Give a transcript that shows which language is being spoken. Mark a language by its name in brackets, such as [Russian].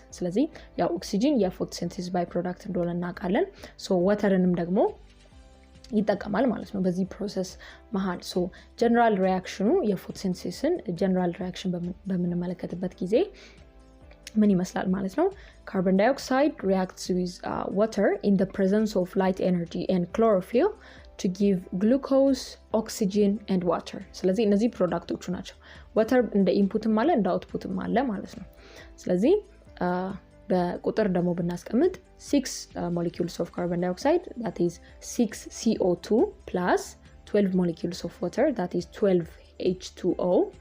[Amharic] ስለዚህ ያው ኦክሲጅን የፎቶሲንቴሲስ ባይፕሮዳክት እንደሆነ እናውቃለን። so ዋተርንም ደግሞ ይጠቀማል ማለት ነው በዚህ ፕሮሰስ መሃል። so ጀነራል ሪአክሽኑ የፎቶሲንቴሲስን ጀነራል ሪአክሽን በምንመለከትበት ጊዜ ምን ይመስላል ማለት ነው? [English] carbon dioxide reacts with water in the presence of light energy and chlorophyll to give glucose, oxygen and water. [Amharic] ስለዚህ እነዚህ ፕሮዳክቶቹ ናቸው። water እንደ ኢንፑትም አለ እንደ አውትፑትም አለ ማለት ነው። ስለዚህ በቁጥር ደግሞ ብናስቀምጥ [English] 6 molecules of carbon dioxide, that is 6 CO2 plus 12 molecules of water, that is 12 H2O.